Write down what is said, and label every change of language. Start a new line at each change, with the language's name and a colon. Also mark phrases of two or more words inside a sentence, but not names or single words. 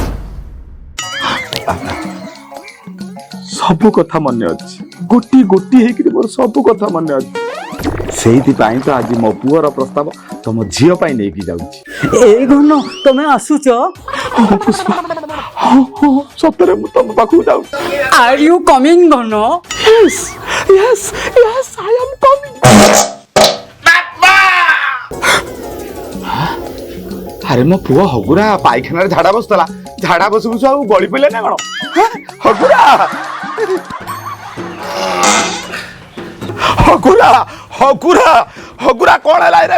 Odia: ସବୁ କଥା ମନେ ଅଛି, ଗୋଟି ହେଇକି ମୋର ସବୁ କଥା ମନେ ଅଛି। ସେଇଥିପାଇଁ ତ ଆଜି ମୋ ପୁଅର ପ୍ରସ୍ତାବ ତମ ଝିଅ ପାଇଁ ନେଇକି ଯାଉଛି। ଏଇ ଘନ ତମେ ଆସୁଛ? ହଁ ପୁଷ୍ପା, ହଁ ହଁ ସତରେ ମୁଁ ତମ ପାଖକୁ ଯାଉଛି।
English: are you coming ଘନ? Yes, yes, yes, I am coming.
Odia: ଆରେ ମୋ ପୁଅ ହଗୁରା ପାଇଖାନାରେ ଝାଡା ବସୁଥିଲା, ଝାଡା ବସୁ ବସୁ ଆଉ ଗଳି ପଇଲା ନା କଣ? ହଗୁରା ହଗୁରା ହଗୁରା ହଗୁରା କଣ ହେଲା ରେ?